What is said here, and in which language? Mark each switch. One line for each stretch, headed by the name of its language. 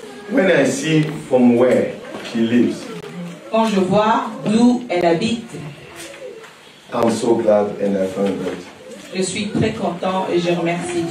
English: When I see from where she lives,
French: Quand je vois d'où elle habite,
English: I'm so glad and I thank God.
French: je suis très content et je remercie Dieu.